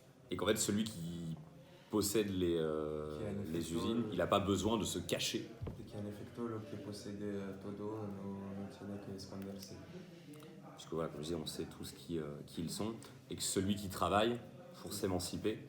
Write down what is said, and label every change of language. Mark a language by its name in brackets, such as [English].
[French] Et qu'en fait celui qui possède les usines, il n'a pas besoin de se cacher. [Spanish] Y que en efecto lo que posee todo no tiene que esconderse. [French] Parce que voilà, comme je disais, on sait tous qui ils sont. Et que celui qui travaille pour s'émanciper,